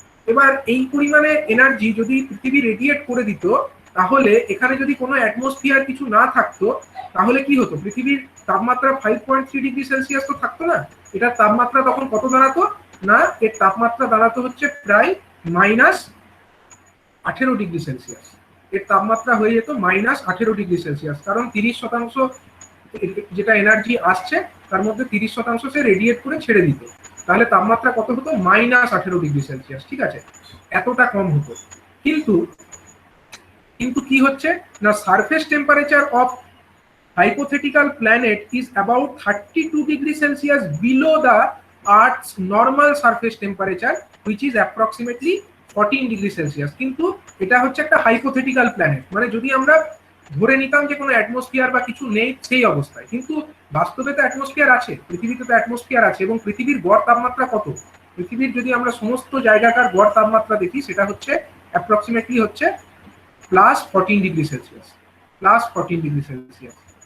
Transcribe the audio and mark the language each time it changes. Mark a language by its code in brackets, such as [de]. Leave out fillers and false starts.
[bn] এবার এই পরিমাণে এনার্জি যদি পৃথিবী রেডিয়েট করে দিত তাহলে এখানে যদি কোনো অ্যাটমসফিয়ার কিছু না থাকতো তাহলে কি হতো, পৃথিবীর তাপমাত্রা 5.3 ডিগ্রি সেলসিয়াস তো থাকতো না, এটার তাপমাত্রা তখন কত দাঁড়াতো না, এর তাপমাত্রা দাঁড়াতো হচ্ছে প্রায় -18 ডিগ্রি সেলসিয়াস। এর তাপমাত্রা হয়ে যেত -18 ডিগ্রি সেলসিয়াস, কারণ 30% যেটা এনার্জি আসছে তার মধ্যে 30% সে রেডিয়েট করে ছেড়ে দিত। তাহলে তাপমাত্রা কত হতো, -18 ডিগ্রি সেলসিয়াস। ঠিক আছে, এতটা কম হতো। কিন্তু কিন্তু কি হচ্ছে না, [en] Surface temperature of hypothetical planet is about 32 degree Celsius below the Earth's normal surface temperature, which is approximately 14 degree Celsius। [bn] কিন্তু এটা হচ্ছে একটা হাইপোথেটিক্যাল প্ল্যানেট, মানে যদি আমরা ধরে নিতাম যে কোনো অ্যাটমসফিয়ার বা কিছু নেই সেই অবস্থায়, কিন্তু বাস্তবে তো অ্যাটমসফিয়ার আছে, পৃথিবীতে তো অ্যাটমসফিয়ার আছে। এবং পৃথিবীর গড় তাপমাত্রা কত, পৃথিবীর যদি আমরা সমস্ত জায়গাকার গড় তাপমাত্রা দেখি সেটা হচ্ছে অ্যাপ্রক্সিমেটলি হচ্ছে +14 ডিগ্রি সেলসিয়াস, +14 ডিগ্রি সেলসিয়াস।